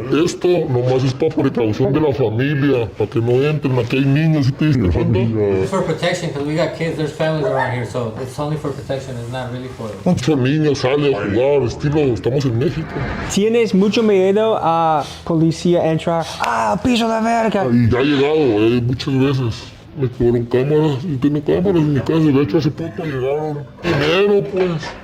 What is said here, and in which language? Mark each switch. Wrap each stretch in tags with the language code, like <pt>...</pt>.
<es>Esto nomás es para precaución de la familia, para que no entren. Aquí hay niños y te dicen,</es> <en>It's for protection because we got kids, there's families around here, so it's only for protection, it's not really for...</en> <es>Muchos niños salen a jugar, estilo, estamos en México. ¿Tienes mucho miedo a policía entrar? Piso de verga! Y ya ha llegado, muchas veces. Me cobraron cámaras, y tengo cámaras en mi casa. De hecho, hace poco llegaron dinero, pues.</es>